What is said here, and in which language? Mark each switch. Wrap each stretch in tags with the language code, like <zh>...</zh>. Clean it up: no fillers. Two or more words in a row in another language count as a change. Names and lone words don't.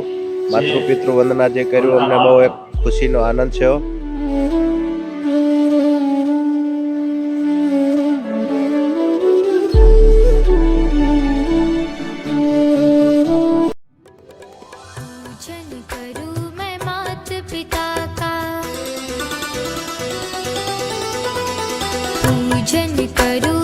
<gu>માતૃપિતૃ વંદના જે કર્યું અમને બહુ એક ખુશીનો આનંદ છે।</gu> <hi>पूजन करूं मैं मात पिता का, पूजन करूं</hi>